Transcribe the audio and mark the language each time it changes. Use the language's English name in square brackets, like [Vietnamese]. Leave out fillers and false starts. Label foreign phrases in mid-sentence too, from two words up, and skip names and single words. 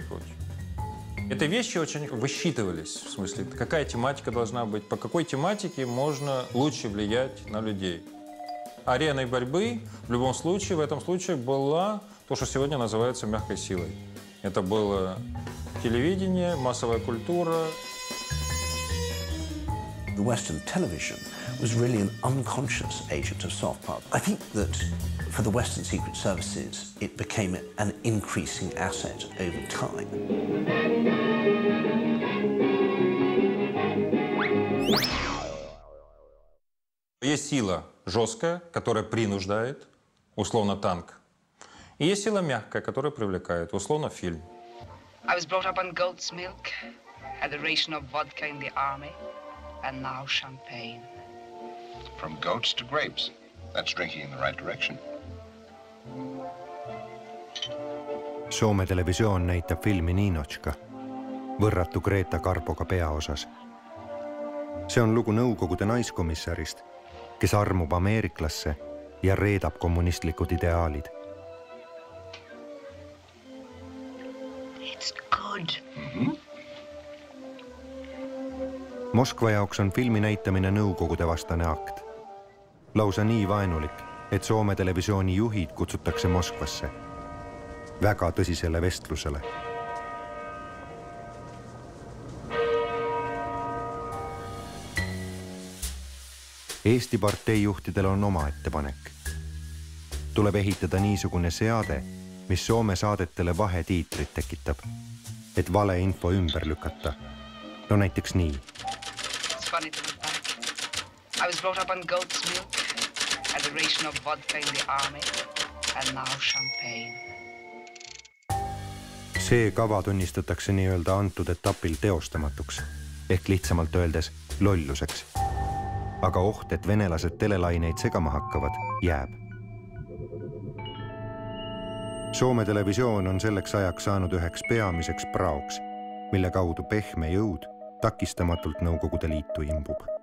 [Russian] Эти вещи очень высчитывались, в смысле, какая тематика должна быть, по какой тематике можно лучше влиять на людей. Ареной борьбы в любом случае, в этом случае была то, что сегодня называется мягкой силой. Это было телевидение, массовая культура. [English] The Western television was really an unconscious agent of soft power. I think that for the Western secret services, it became an increasing asset over time. [Russian] Есть сила жесткая, которая принуждает, условно танк. И есть сила мягкая, которая привлекает, условно фильм. [English] I was brought up on goat's milk, had a ration of vodka in the army, and now champagne. From goats to grapes. That's drinking in the right direction. [Estonian] Soome televisioon näitab filmi Niinotška, võrratu Greta Garboga peaosas. See on lugu Nõukogude naiskomissarist, kes armub ameeriklasse ja reedab kommunistlikud ideaalid. [English] It's good. [Estonian] Moskva jaoks on filmi näitamine Nõukogude vastane akt. Lausa nii vaenulik, et Soome televisiooni juhid kutsutakse Moskvasse. Väga tõsisele vestlusele. Eesti parteijuhtidel on oma ettepanek. Tuleb ehitada niisugune seade, mis Soome saadetele vahetiitrit tekitab, et vale info ümber lükata. No näiteks nii. [English] It's funny to look back. I was brought up on goat's milk, had a ration of vodka in the army, and now champagne. [Estonian] See kava tunnistatakse nii-öelda antud etapil teostamatuks, ehk lihtsamalt öeldes lolluseks. Aga oht, et venelased telelaineid segama hakkavad, jääb. Soome televisioon on selleks ajaks saanud üheks peamiseks praoks, mille kaudu pehme jõud takistamatult Nõukogude Liitu imbub.